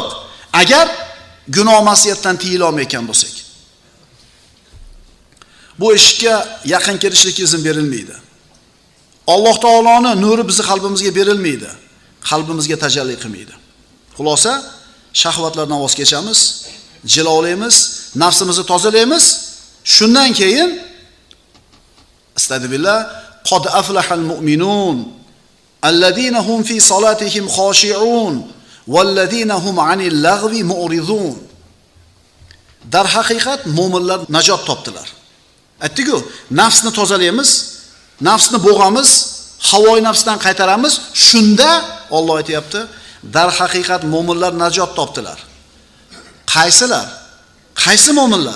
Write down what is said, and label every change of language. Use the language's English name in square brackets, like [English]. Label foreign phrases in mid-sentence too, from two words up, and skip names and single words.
[Uzbek] Agar gunoh ma'siyatdan tiyila olmayotgan bo'lsak, bu eshikka yaqin kirishlikka izn berilmaydi. Alloh taoloning nuri bizni qalbimizga berilmaydi, qalbimizga tajalli qilmaydi. Xulosa, shahvatlardan voz kechamiz, jilolaymiz, nafsimizni tozalaymiz. Shundan keyin [Arabic] أستغفر الله، قد أفلح المؤمنون الذين هم في صلاتهم خاشعون والذين هم عن اللغو معرضون. [Uzbek] Dar haqiqat mu'minlar najot topdilar. Aytdik-ku, nafsni tozalaymiz, nafsni bo'g'amiz, havoy nafsdan qaytaramiz. Shunda Alloh aytayapti, dar haqiqat mu'minlar najot topdilar. Qaysilar? Qaysi mu'minlar?